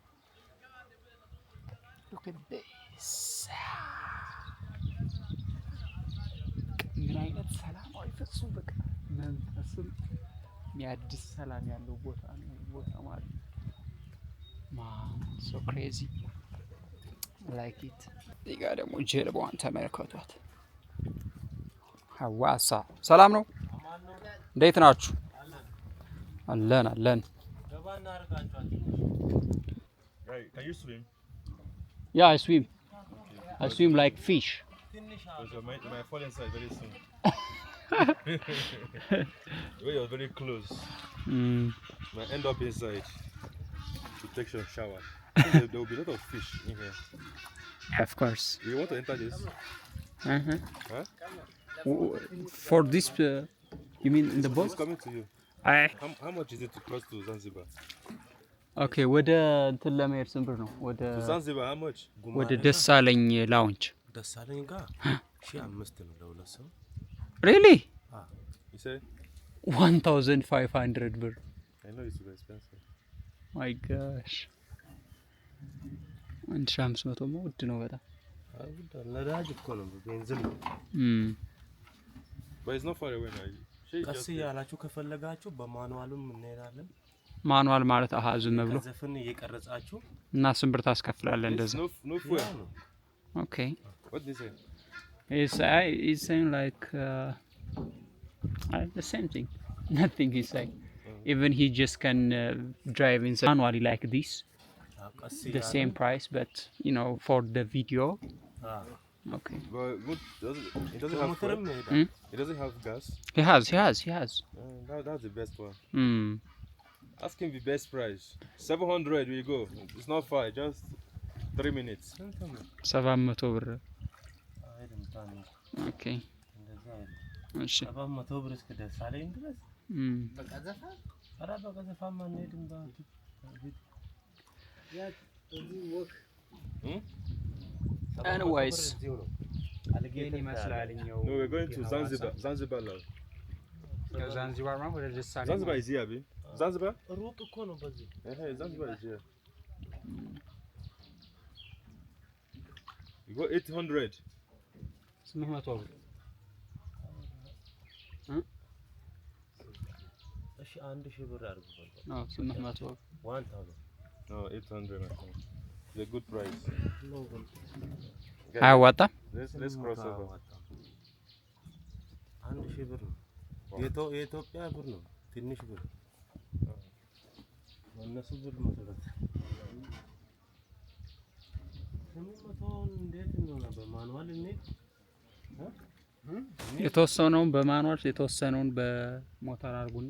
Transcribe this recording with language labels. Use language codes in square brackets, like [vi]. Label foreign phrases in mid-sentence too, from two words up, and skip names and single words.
[en] look at this [am] ምን አይነት ሰላማዊ ፍጹም በቃ መንፈስም የሚያድስ ሰላም ያለው ቦታ ነው ቦታ ማለት ነው። [en] so crazy like it [am] እዚህ ጋር ደግሞ ጀልባዋን ተመልከቷት። ሐዋሳ ሰላም ነው? እንዴት ናችሁ? አለን [en] Can you swim? Yeah, I swim. I swim like fish. Because you might fall inside very soon. The way you're very close, you might end up inside to take your shower. There will be a lot of fish in here. Of course. You want to enter this? Huh? For this, you mean in the boat? It's coming to you. How much is it to cross to Zanzibar? [am] Okay, ወደ እንትን ለመሄድ ስንት ብር ነው? ወደ [en] To Zanzibar, how much? [am] ወደ ደሳለኝ ላውንጅ ደሳለኝ ጋር 1500 ነው ለሁለት ሰው። [en] Really? You say? [am] 1500 ብር። [en] I know it's super expensive. My gosh. [am] 1500 ነው ውድ ነው በጣም። ነዳጅ እኮ ነው ቤንዚን ነው። [en] But it's not far away now. [am] ቀስ ያላችሁ ከፈለጋችሁ በማኑዋልም እንሄዳለን። ማኑዋል ማለት አሃ ዝም ብሎ ዘፈን እየቀረጻችሁ እና ስንት ብር ታስከፍላለህ እንደዛ? [en] No fuel. Okay. What did he say? He's saying like the same thing. Nothing he's saying. Even he just can drive in manually like this. The same price, but you know, for the video. Okay. But it doesn't have fuel. It doesn't have gas. He has. That's the best one. Ask him the best price. 700 we go. It's not far, just 3 minutes. [am] 700 ብር። አይደለም ታን ኦኬ እንደዛ አይደለም። እሺ 700 ብር እስከ ደሳለኝ ድረስ በቀዘፋ ኧረ በቀዘፋማ አንሄድም ባንክ ያ እዚህ ወክ [en] Anyways, [am] አልጌን ይመስላልኛው [en] No, we're going to Zanzibar. Zanzibar now. [am] ዛንዚባር ነው ወደ ደሳለኝ [en] Zanzibar is here, Abi. Zanzibar? [am] ሩቅ እኮ ነው በዚህ [en] Hey, Zanzibar is here. You go 800. [am] 800 ብር እሺ 1000 ብር አድርጉ ነው 800 ብር። 1000 [en] No, 800. I think. It's a good price. [am] ነው ግን አያዋጣም? [en] Let's cross over. [am] 1000 ብር ነው የኢትዮጵያ ብር ነው ትንሽ ብር እነሱ ብር መሰረት 800 እንዴት ነው በማኑዋል እንዴት የተወሰነውን በማኑዋል የተወሰነውን በሞተር አድርጉና